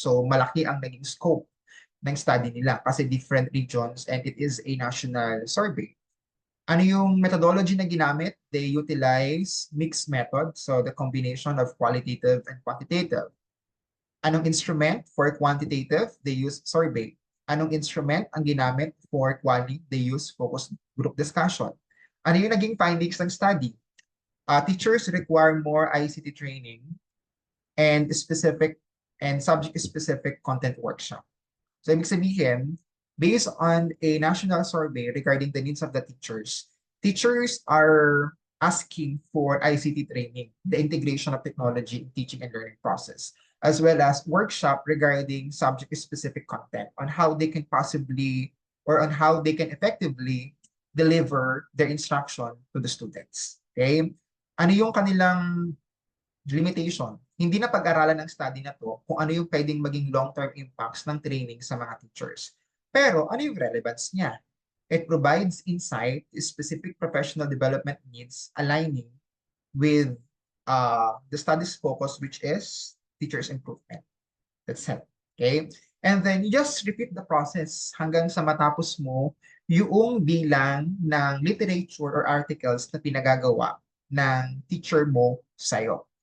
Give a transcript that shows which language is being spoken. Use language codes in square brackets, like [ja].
[en] So, [tl] malaki ang naging [en] scope ng study nila kasi different regions and it is a national survey. [tl] Ano yung methodology na ginamit? [en] They utilize mixed method, so the combination of qualitative and quantitative. Anong instrument for quantitative? They use survey. [tl] Anong instrument ang ginamit for quali? [en] They use focus group discussion. [tl] Ano yung naging findings ng study? [en] Teachers require more ICT training and subject-specific content workshop. So, [tl] ibig sabihin, [en] based on a national survey regarding the needs of the teachers are asking for ICT training, the integration of technology in teaching and learning process, as well as workshop regarding subject-specific content on how they can possibly or on how they can effectively deliver their instruction to the students. [tl] Okay? Ano yung kanilang limitation? Hindi na pag-aralan ng study na to kung ano yung pwedeng maging long-term impacts ng training sa mga teachers. Pero ano yung relevance niya? [en] It provides insight, specific professional development needs, aligning with the study's focus, which is teachers' improvement. That's it. Okay? And then you just repeat the process [tl] hanggang sa matapos mo yung bilang ng literature or articles na pinagagawa ng teacher mo sa'yo.